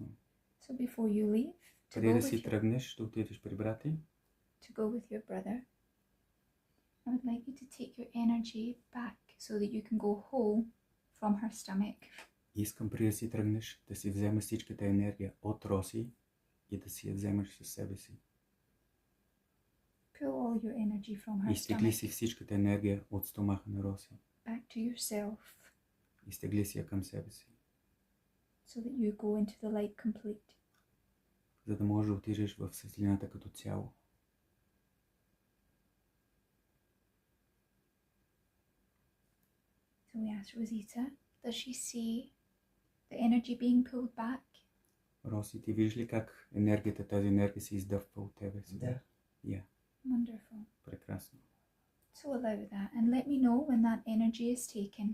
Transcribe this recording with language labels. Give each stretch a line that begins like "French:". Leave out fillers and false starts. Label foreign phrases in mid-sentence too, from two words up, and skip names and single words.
English: So before you leave, to
Bulgarian: Преди
English: go
Bulgarian: да
English: with
Bulgarian: си
English: your,
Bulgarian: тръгнеш, да отидеш при брат ти,
English: to go with your brother, I would like you to take your energy back so that you can go whole from her stomach.
Bulgarian: искам преди да си тръгнеш, да си вземеш всичката енергия от Роси и да си я вземеш със себе си.
English: Pull all your energy from her
Bulgarian: Изтегли
English: stomach
Bulgarian: си всичката енергия от стомаха на Роси.
English: back to yourself
Bulgarian: Изтегли си я към себе си,
English: so that you go into the light complete.
Bulgarian: за да можеш да отидеш в светлината като цяло.
English: So we asked Rosita, does she see the energy being pulled back?
Bulgarian: Роси, ти виждаш ли как тази енергия се издъвва от тебе сега? Да.
English: Yeah, Wonderful.
Bulgarian: прекрасно.
English: So allow that and let me know when that energy is taken.